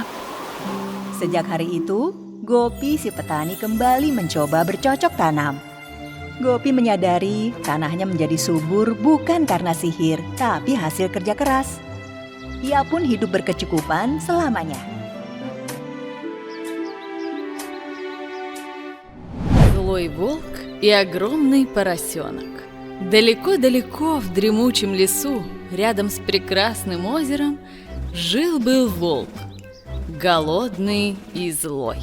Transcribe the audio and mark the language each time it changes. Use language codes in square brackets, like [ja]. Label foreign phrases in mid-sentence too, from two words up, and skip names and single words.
[id] Sejak hari itu, Gopi si petani kembali mencoba bercocok tanam. Gopi menyadari tanahnya menjadi subur bukan karena sihir, tapi hasil kerja keras. Ia pun hidup berkecukupan selamanya. [ru] Злой волк и огромный поросенок. Далеко-далеко в дремучем лесу, рядом с прекрасным озером, жил-был волк, голодный и злой.